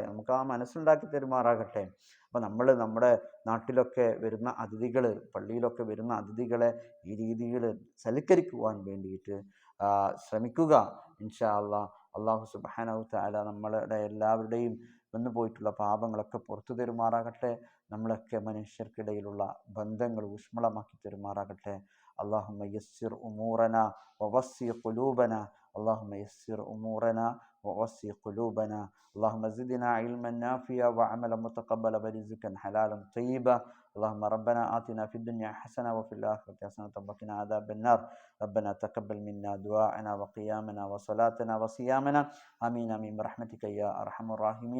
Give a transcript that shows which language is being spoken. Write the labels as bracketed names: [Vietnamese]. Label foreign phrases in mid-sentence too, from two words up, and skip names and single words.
[Malayalam] നമുക്ക് ആ മനസ്സുണ്ടാക്കി തരുമാറാകട്ടെ. അപ്പം നമ്മുടെ നാട്ടിലൊക്കെ വരുന്ന അതിഥികൾ, പള്ളിയിലൊക്കെ വരുന്ന അതിഥികളെ ഈ രീതിയിൽ സൽക്കരിക്കുവാൻ വേണ്ടിയിട്ട് ശ്രമിക്കുക. [Arabic] إن شاء الله الله سبحانه وتعالى [Malayalam] നമ്മളുടെ എല്ലാവരുടെയും വന്നു പോയിട്ടുള്ള പാപങ്ങളൊക്കെ പുറത്തു തരുമാറാകട്ടെ. നമ്മളൊക്കെ മനുഷ്യർക്കിടയിലുള്ള ബന്ധങ്ങൾ ഊഷ്മളമാക്കി തരുമാറാകട്ടെ. [Arabic] اللهم يسر أمورنا ووسع قلوبنا اللهم يسر أمورنا ووسع قلوبنا اللهم زدنا علما نافعا وعملا متقبلا ورزقا حلالا طيبا اللهم ربنا آتنا في الدنيا حسنة وفي الآخرة حسنة وقنا عذاب النار ربنا تقبل منا دعاءنا وقيامنا وصلاتنا وصيامنا آمين آمين برحمتك يا أرحم الراحمين.